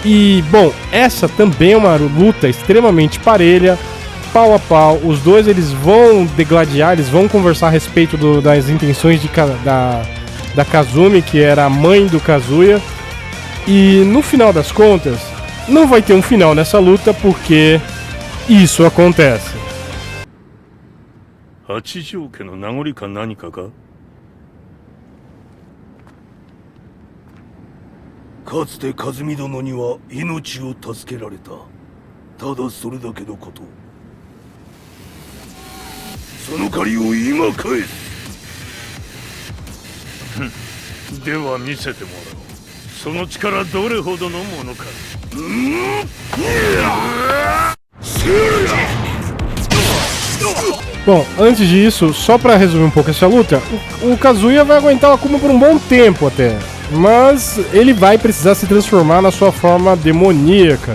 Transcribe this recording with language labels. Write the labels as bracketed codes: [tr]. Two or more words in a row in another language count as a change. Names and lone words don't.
[pt] E, bom, essa também é uma luta extremamente parelha, pau a pau. Os dois eles vão degladiar, eles vão conversar a respeito das intenções da Kazumi, que era a mãe do Kazuya. E no final das contas, não vai ter um final nessa luta porque isso acontece. [ja] 八条家の名残か何かか。かつて和美殿には命を助けられた。ただそれだけのこと。その借りを今返す。では見せてもらおう。その力どれほどのものか。 [pt] Bom, antes disso, só pra resumir um pouco essa luta, o Kazuya vai aguentar o Akuma por um bom tempo até, mas ele vai precisar se transformar na sua forma demoníaca.